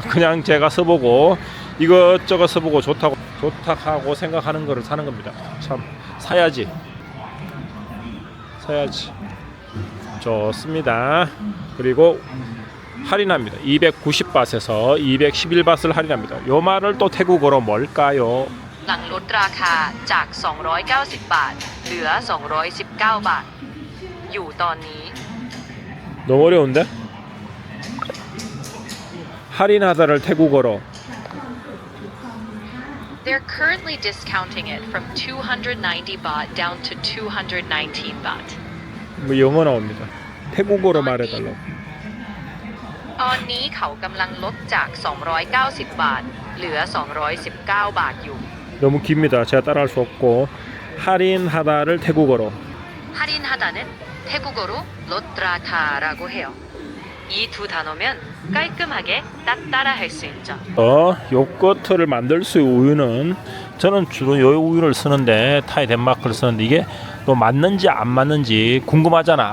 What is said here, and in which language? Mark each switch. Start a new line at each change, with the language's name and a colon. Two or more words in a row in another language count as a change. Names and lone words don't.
Korean: 그냥 제가 써보고 이것저것 써보고 좋다고 하고 생각하는 거를 사는 겁니다. 참 사야지 좋습니다. 그리고 할인합니다. 290바트에서 211바트를 할인합니다. 요 말을 또 태국어로 뭘까요?
Thai: หลังลดราคาจาก290 บาทเหลือ219 บาทอยู่ตอนนี้
Korean: 너무 어려운데? 할인하다를 태국어로
English: They're currently discounting it from 290 baht down to 219 baht.
Korean: 뭐 영어 나옵니다. 태국어로 말해달라고.
Thai: ตอนนี้เขากำลังลดจาก290 บาทเหลือ219 บาทอยู่
Korean: 너무 깁니다. 제가 따라할 수 없고 할인하다를 태국어로 할인하다는 태국어로 ลดราคา 라고 해요. 이 두 단어면 깔끔하게 따라 할 수 있죠. 요거트를 만들 수 있는 우유는 저는 주로 요 우유를 쓰는데 타이 덴마크를 쓰는데 이게 또 맞는지 안 맞는지 궁금하잖아.